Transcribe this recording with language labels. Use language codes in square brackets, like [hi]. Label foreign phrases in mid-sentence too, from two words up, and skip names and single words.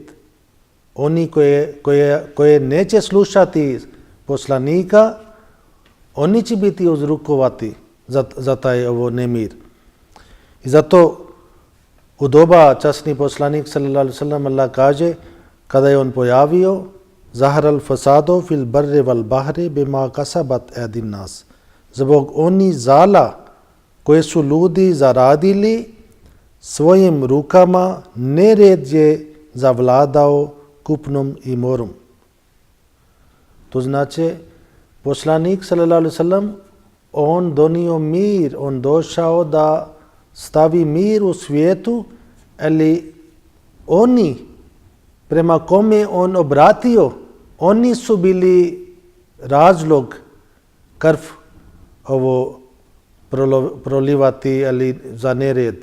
[bs] Oni koje neće slušati poslanika, oni će biti uzrokovati za taj ovo nemir. I zato u doba časni poslanik [ar] صلى الله عليه وسلم [bs] Allah kaže, kada je on pojavio, [ar] ظهر الفساد في البر والبحر بما كسبت أيدي الناس. [bs] Zbog oni zala koje su ljudi zaradili svojim rukama, nered je zavladao kupnom i morom. To znači, poslanik [ar] صلى الله عليه وسلم, [bs] on donio mir, on došao da stavi mir u svijetu, ali oni prema kome on obratio, oni su bili razlog krv ovo prolivati ili za nered.